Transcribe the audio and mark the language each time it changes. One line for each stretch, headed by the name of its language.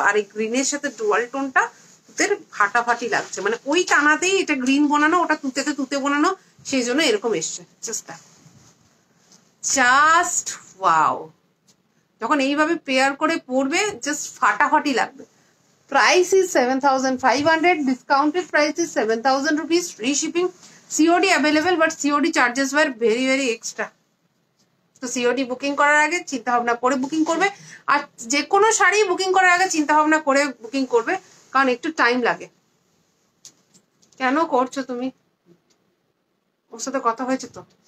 Bangla: আর এই গ্রিনের সাথে ডুয়াল টোনটা তুতের ফাটাফাটি লাগছে, মানে ওই টানাতেই এটা গ্রিন বানানো, ওটা তুতেতে তুতে বানানো, সেই জন্য এরকম এসছে।
English: Just wow!
Bangla: যখন এইভাবে পেয়ার করে পরবে জাস্ট ফাটাফাটি লাগবে।
English: Price is 7,500. Discounted price is 7,000 rupees. Free shipping. COD available, but COD charges were very very extra.
Bangla: তো COD বুকিং করার আগে চিন্তা ভাবনা করে বুকিং করবে, আর যে কোনো শাড়ি বুকিং করার আগে চিন্তা ভাবনা করে বুকিং করবে, কারণ একটু টাইম লাগে। কেন করছো তুমি? ওর সাথে কথা হয়েছে তো?